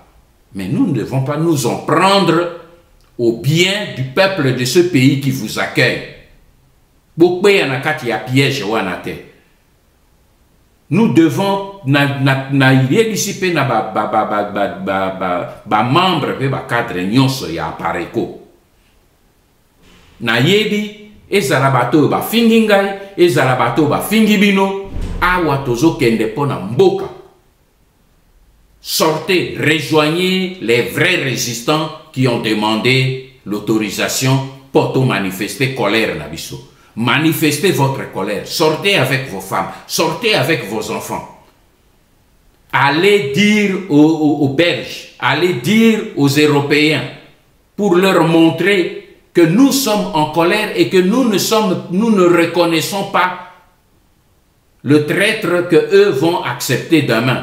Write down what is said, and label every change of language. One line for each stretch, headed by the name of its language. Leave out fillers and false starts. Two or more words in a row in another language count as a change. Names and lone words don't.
French: Mais nous ne devons pas nous en prendre au bien du peuple de ce pays qui vous accueille. Nous devons
Lingala: cadre nyonso ya apareko. Na yebi ezala bato ba fingi ngai, ezala bato ba fingi bino, awa tozo kende pona mboka.
French: Sortez, rejoignez les vrais résistants qui ont demandé l'autorisation pour manifester colère
Lingala: na biso.
French: Manifestez votre colère, sortez avec vos femmes, sortez avec vos enfants. Allez dire aux Belges, allez dire aux Européens pour leur montrer que nous sommes en colère et que nous ne reconnaissons pas le traître que eux vont accepter demain.